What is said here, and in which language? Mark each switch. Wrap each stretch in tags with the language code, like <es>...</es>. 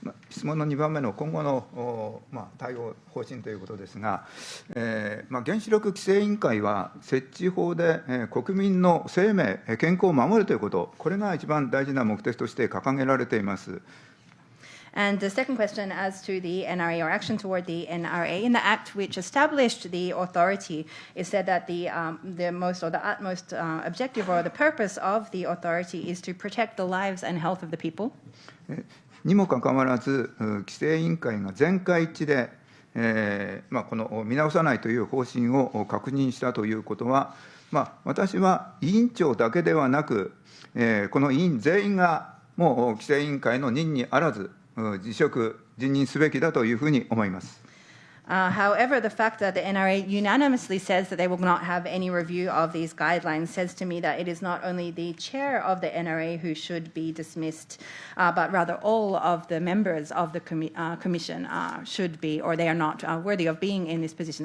<ja>質問の2番目の今後の対応方針ということですが、原子力規制委員会は設置法で国民の生命、健康を守るということ、これが一番大事な目的として掲げられています。</ja> <en>And the second question as to the NRA or action toward the NRA, in the act which established the authority, it said that the most or the utmost objective or the purpose of the authority is to protect the lives and health of the people.</en> <ja>にもかかわらず、規制委員会が全会一致で、この見直さないという方針を確認したということは、私は委員長だけではなく、この委員全員がもう規制委員会の任にあらず、辞任すべきだというふうに思います。</ja> <en>However, the fact that the NRA unanimously says that they will not have any review of these guidelines says to me that it is not only the chair of the NRA who should be dismissed, but rather all of the members of the commission should be, or they are not worthy of being in this position.</en>